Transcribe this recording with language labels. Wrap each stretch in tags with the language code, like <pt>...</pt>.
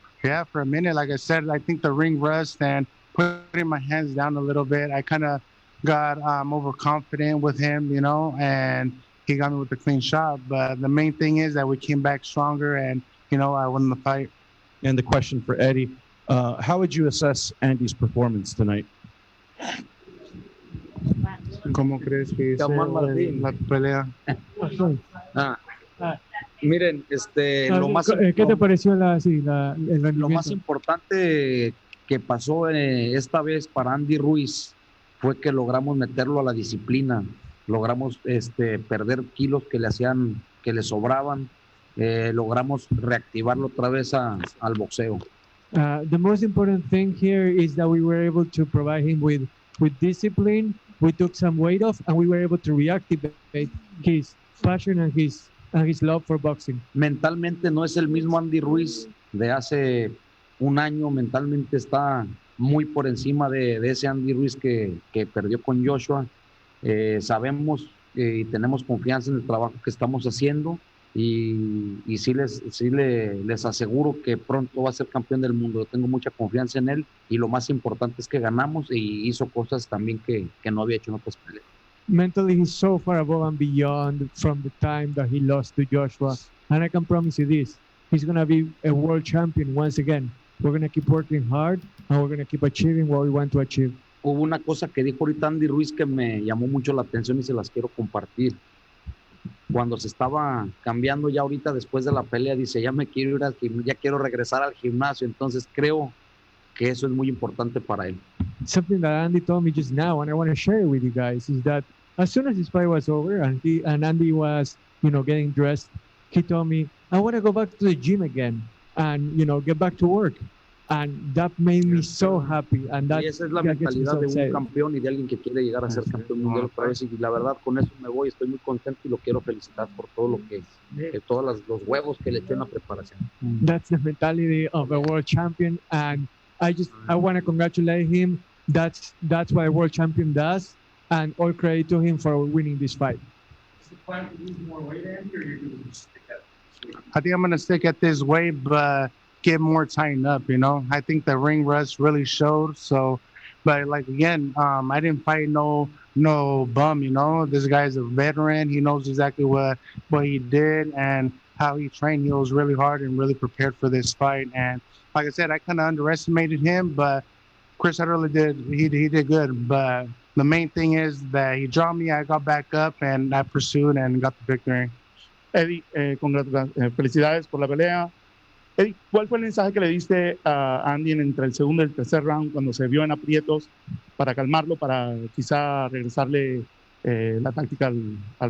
<en>Yeah, for a minute, like I said, I think the ring rust and putting my hands down a little bit, I kind of got overconfident with him, you know, and he got me with the clean shot. But the main thing is that we came back stronger, and you know, I won the fight. And the question for Eddie, how would you assess Andy's performance tonight?</en> <es>¿Cómo crees que hice la pelea? Miren, lo más ¿Qué te pareció el lo rendimiento? más importante que pasó esta vez para Andy Ruiz fue que logramos meterlo a la disciplina, logramos perder kilos que le hacían que le sobraban, logramos reactivarlo otra vez al boxeo.</es> <en>The most important thing here is that we were able to provide him with discipline. We took some weight off, and we were able to reactivate his passion and his love for boxing.</en> <es>Mentalmente no es el mismo Andy Ruiz de hace un año, mentalmente está muy por encima de ese Andy Ruiz que perdió con Joshua. Sabemos y tenemos confianza en el trabajo que estamos haciendo y sí les aseguro que pronto va a ser campeón del mundo. Yo tengo mucha confianza en él y lo más importante es que ganamos y hizo cosas también que no había hecho en otras peleas.</es> <en>Mentally, he's so far above and beyond from the time that he lost to Joshua. And I can promise you this, he's going to be a world champion once again. We're going to keep working hard and we're going to keep achieving what we want to achieve.</en> <es>Hubo una cosa que dijo ahorita Andy Ruiz que me llamó mucho la atención y se las quiero compartir. Cuando se estaba cambiando ya ahorita después de la pelea, dice, ya me quiero ir al gimnasio, ya quiero regresar al gimnasio. Entonces creo que eso es muy importante para él.</es> <en>Something that Andy told me just now, and I want to share it with you guys, is that as soon as his fight was over and Andy was, getting dressed, he told me, I want to go back to the gym again and, get back to work. And that made me so happy. And</en> <es>y esa es la mentalidad de un campeón y de alguien que quiere llegar a ser campeón mundial otra vez. Y la verdad, con eso me voy. Estoy muy contento y lo quiero felicitar por todo lo que todos los huevos que le echó en la preparación.</es> <en>That's the mentality of a world champion. And I want to congratulate him. That's what a world champion does. And all credit to him for winning this fight. Is the plan to lose more weight, Andy, or you're going to stick at this weight? I think I'm going to stick at this weight, but get more tightened up, I think the ring rust really showed. So, but like, again, I didn't fight no bum, This guy's a veteran. He knows exactly what he did and how he trained. He was really hard and really prepared for this fight. And like I said, I kind of underestimated him, but Chris Arreola did good. But the main thing is that he dropped me, I got back up, and I pursued and got the victory.</en> <es>Eddie, felicidades por la pelea. Eddie, ¿cuál fue el mensaje que le diste a Andy entre el segundo y el tercer round cuando se vio en aprietos para calmarlo, para quizá regresarle la táctica al</es>